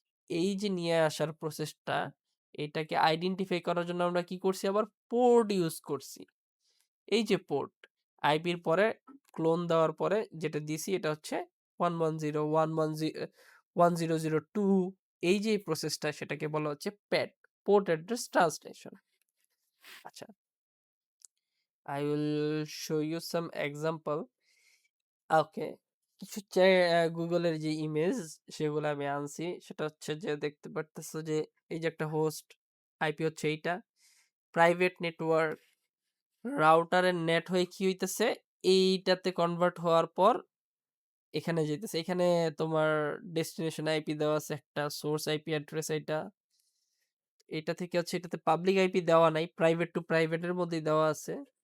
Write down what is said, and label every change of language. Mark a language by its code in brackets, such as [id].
[bn] এই যে নিয়ে আসার প্রসেসটা, এটাকে আইডেন্টিফাই করার জন্য আমরা কি করছি, আবার পোর্ট ইউজ করছি। এই যে পোর্ট, আইপির পরে ক্লোন দেওয়ার পরে যেটা দিছি, এটা হচ্ছে 110 11002। এই যে প্রসেসটা, সেটাকে বলা হচ্ছে প্যাট, পোর্ট অ্যাড্রেস ট্রান্সলেশন। আচ্ছা, [en] I will show you some example. [bn] ওকে, কিছু গুগলের যে ইমেজ সেগুলো আমি আনছি, সেটা হচ্ছে যে দেখতে পারতেছো যে এই যে একটা হোস্ট আইপি হচ্ছে এইটা, প্রাইভেট নেটওয়ার্ক, রাউটারের নেট হয়ে কি হইতেছে, এইটাতে কনভার্ট হওয়ার পর এখানে যেতেছে, এখানে তোমার ডেস্টিনেশন আইপি দেওয়া আছে, একটা সোর্স আইপি অ্যাড্রেস, এটা থেকে হচ্ছে, এটাতে পাবলিক আইপি দেওয়া নাই, প্রাইভেট টু প্রাইভেটের মধ্যেই দেওয়া আছে।